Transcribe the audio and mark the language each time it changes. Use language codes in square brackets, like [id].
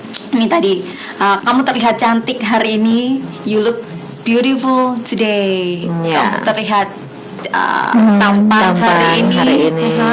[id] Ini tadi kamu terlihat cantik hari ini. [en] You look beautiful today. [id] Kamu terlihat tampan hari ini.